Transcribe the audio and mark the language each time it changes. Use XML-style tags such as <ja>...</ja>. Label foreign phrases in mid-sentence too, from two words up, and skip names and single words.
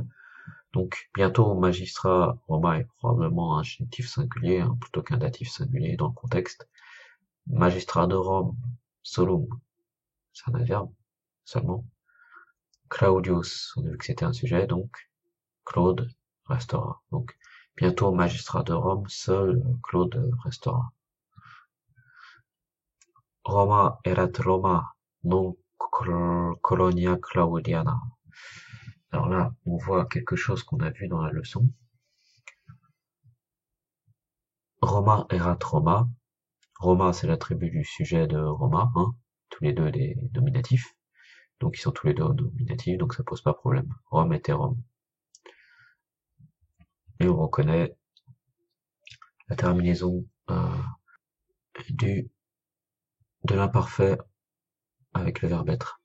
<fr>Donc bientôt magistrat Roma est probablement un genitif singulier plutôt qu'un datif singulier dans le contexte. Magistrat de Rome, solum, c'est un adverbe seulement. Claudius, on a vu que c'était un sujet, donc Claude restera. Donc bientôt magistrat de Rome, seul Claude restera.</fr> <la>Roma erat Roma, non colonia Claudiana.</la> <fr>Alors là, on voit quelque chose qu'on a vu dans la leçon.</fr> <la>Roma erat Roma. Roma,</la> <fr>c'est l'attribut du sujet de Roma, hein, tous les deux des nominatifs. Donc ils sont tous les deux nominatifs, donc ça pose pas problème. Rome était Rome. Et on reconnaît la terminaison de l'imparfait avec le verbe être.</fr>